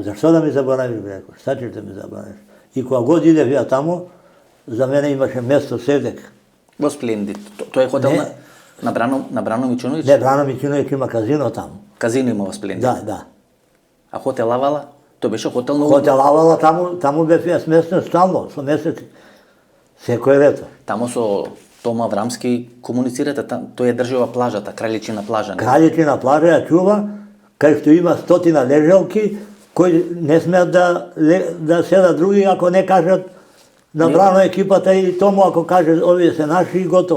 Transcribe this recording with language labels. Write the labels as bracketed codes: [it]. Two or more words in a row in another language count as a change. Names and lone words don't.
[sr] Zašto da mi zaboravim, rekao, šta ćeš da mi zaboraviš? I koja god idem ja tamo, za mene imaše mjesto Sevdek. Splendid. To je hotel na Brano Mićunović? Ne, Brano Mićunović ima kazino tamo. Kazino ima Splendid. Da. A hotel Avala? To беше hotel na Hotel Avala, tamo беше ja smestен stalno, [mk] со месец, секој лето. Тамо со Тома Аврамски комуницирате, тој ја држи ова плажата, Краљичина плажа. Краљичина плажа ја чува, кај што има 100 лежалки, кои не смеат да седат други, ако не кажат на Брано екипата и Тому, ако каже овие се наши и готово.